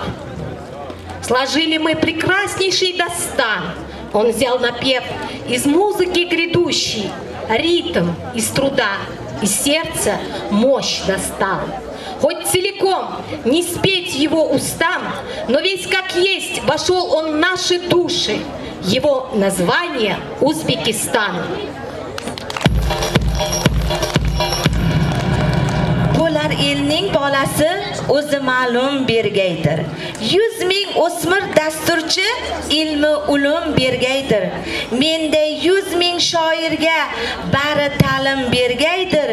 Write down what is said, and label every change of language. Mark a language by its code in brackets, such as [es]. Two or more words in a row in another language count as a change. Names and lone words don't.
[ru] Сложили мы прекраснейший дастан, он взял напев из музыки грядущей, ритм из труда, из сердца мощь достал. хоть целиком не спеть его устам, но весь как есть вошел он в наши души. Его название Узбекистан. [uz] Bo'lar elning bolasi o'zi ma'lum bergaydir. 100 ming o'smir dasturchi ilmi ulum bergaydir. Menday 100 ming shoirga bari ta'lim bergaydir.